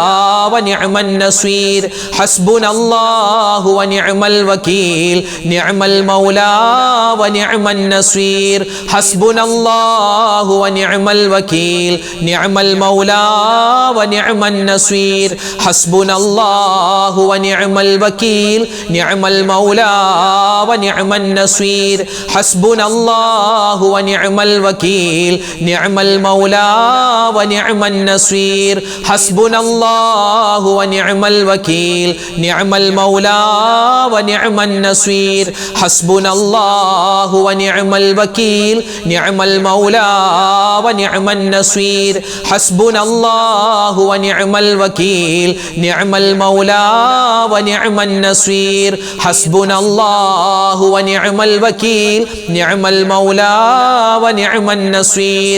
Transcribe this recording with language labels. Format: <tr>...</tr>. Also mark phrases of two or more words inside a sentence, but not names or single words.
<ar>ونعم النصير حسبنا الله ونعم الوكيل نعم المولى ونعم النصير حسبنا الله ونعم الوكيل نعم المولى ونعم النصير حسبنا الله ونعم الوكيل نعم المولى ونعم النصير حسبنا الله ونعم الوكيل نعم نعم المولى ونعم النصير حسبنا الله ونعم الوكيل نعم المولى ونعم النصير حسبنا الله ونعم الوكيل نعم المولى ونعم النصير حسبنا الله ونعم الوكيل نعم المولى ونعم النصير حسبنا الله ونعم الوكيل نعم المولى ونعم النصير.</ar>